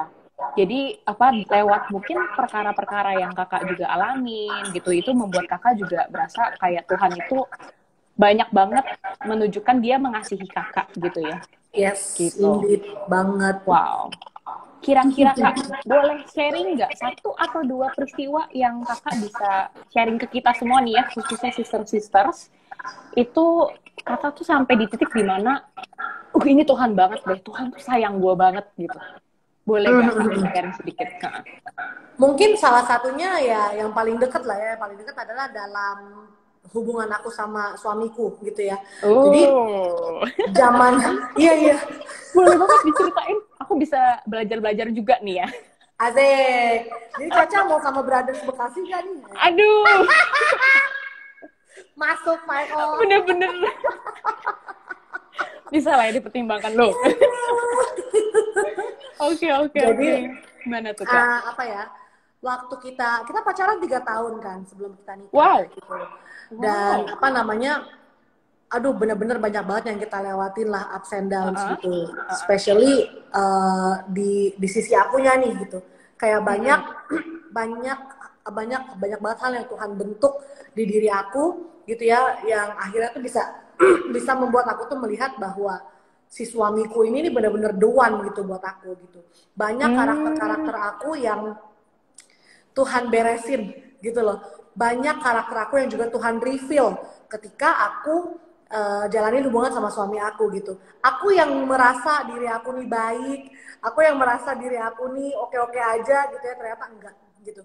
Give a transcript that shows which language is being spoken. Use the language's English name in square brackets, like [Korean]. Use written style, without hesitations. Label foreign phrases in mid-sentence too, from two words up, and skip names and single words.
[Indonesian] Jadi apa lewat mungkin perkara-perkara yang kakak juga alamin gitu, itu membuat kakak juga berasa kayak Tuhan itu banyak banget menunjukkan dia mengasihi kakak gitu ya. Yes, Gitu. indeed banget. Wow. Kira-kira Kak, boleh sharing nggak satu atau dua peristiwa yang Kakak bisa sharing ke kita semua nih ya, khususnya sister-sisters, itu Kakak tuh sampai di titik dimana, ini Tuhan banget deh, Tuhan tuh sayang gue banget gitu. Boleh nggak Kak sharing sedikit? Kak? Mungkin salah satunya ya yang paling dekat lah ya, yang paling dekat adalah dalam hubungan aku sama suamiku gitu ya. Jadi Oh, zaman iya iya, boleh banget diceritain. Aku bisa belajar-belajar juga nih ya. Azek. Jadi Caca mau sama Brothers Bekasi gak nih? Aduh, Masuk [English] my own. [Indonesian] bener-bener bisa lah ya dipertimbangkan loh. Oke, oke, Jadi oke. Gimana tuh Kak? apa ya? Waktu kita pacaran 3 tahun kan sebelum kita nikah Wow, gitu. Dan wow. apa namanya? Aduh, bener-bener banyak banget yang kita lewatin lah, [English] ups and downs [Indonesian] Heeh, gitu. heeh. Especially di sisi akunya nih gitu. Kayak banyak Mhm. banyak banyak banyak banget hal yang Tuhan bentuk di diri aku gitu ya, yang akhirnya tuh bisa bisa membuat aku tuh melihat bahwa si suamiku ini nih bener-bener [English] the one [Indonesian] gitu buat aku gitu. Banyak Hmm. karakter-karakter aku yang Tuhan beresin gitu loh. Banyak karakter aku yang juga Tuhan reveal ketika aku jalanin hubungan sama suami aku gitu. Aku yang merasa diri aku nih baik, aku yang merasa diri aku nih oke-oke aja gitu ya, ternyata enggak gitu.